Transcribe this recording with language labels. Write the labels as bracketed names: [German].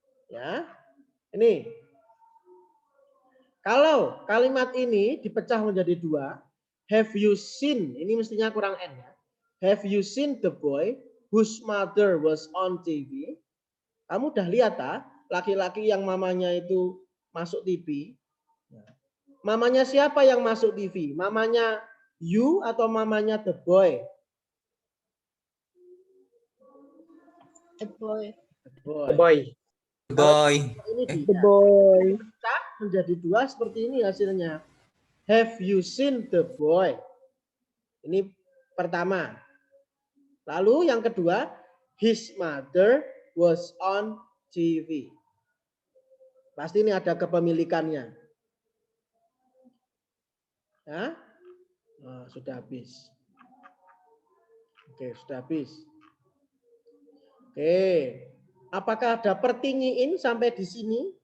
[Indonesian] Ya, ini. Kalau kalimat ini dipecah menjadi dua, have you seen, ini mestinya kurang N ya. [English] Have you seen the boy whose mother was on TV? [Indonesian] Kamu udah lihat laki-laki yang mamanya itu masuk TV? Mamanya siapa yang masuk TV? Mamanya you atau mamanya the boy? [English] The boy. The boy. Boy. [Indonesian] Ini [English] The boy. [Indonesian] pecah menjadi dua seperti ini hasilnya. [English] Have you seen the boy? Ini pertama. [Indonesian] Lalu yang kedua, [English] his mother was on TV. [Indonesian] Pasti ini ada kepemilikannya. Ya? Nah, sudah habis. Oke, sudah habis. Oke. Apakah ada pertinyiin sampai di sini?